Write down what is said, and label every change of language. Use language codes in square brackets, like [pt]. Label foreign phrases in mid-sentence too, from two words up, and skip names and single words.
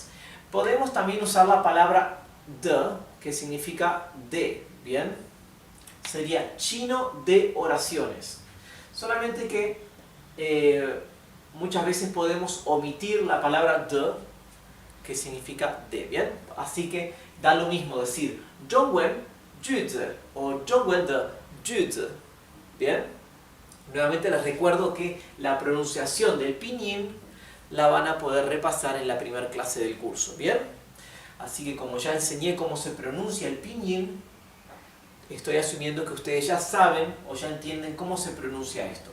[es] Podemos también usar la palabra de, que significa de. ¿Bien? Sería chino de oraciones. Solamente que muchas veces podemos omitir la palabra de, que significa de. ¿Bien? Así que da lo mismo decir [zh] 中文句子 [es] o [zh] 中文的句子. [es] ¿Bien? Nuevamente les recuerdo que la pronunciación del pinyin la van a poder repasar en la primera clase del curso. ¿Bien? Así que como ya enseñé cómo se pronuncia el pinyin, estoy asumiendo que ustedes ya saben o ya entienden cómo se pronuncia esto.